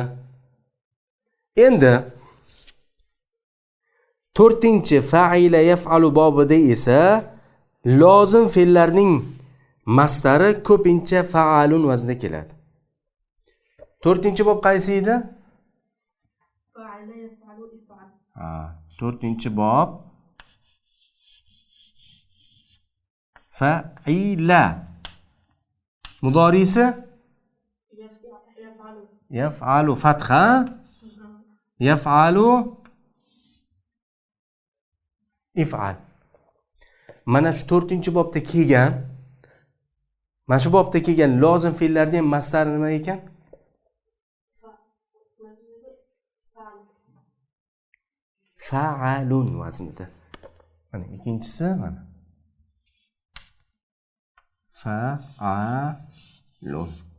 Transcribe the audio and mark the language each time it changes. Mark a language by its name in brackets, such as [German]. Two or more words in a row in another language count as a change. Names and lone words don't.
[Uzbek] Endi to'rtinchi [Arabic] فعل يفعل [Uzbek] bobida esa lozim fe'llarning masdari ko'pincha fa'alun vaznida keladi. To'rtinchi bob qaysi edi? [Arabic] فعل يفعل افعل. [Uzbek] To'rtinchi bob fa'ila. Mudorisi Yaf'alu. [Arabic] يفعل فتحة. يفعل افعل. [Uzbek] Mana shu to'rtinchi bobda kelgan, mana shu bobda kelgan lozim fe'llarning masdari nima ekan? Fa'alun vaznida. Mana ikkinchisi mana. Fa'alun.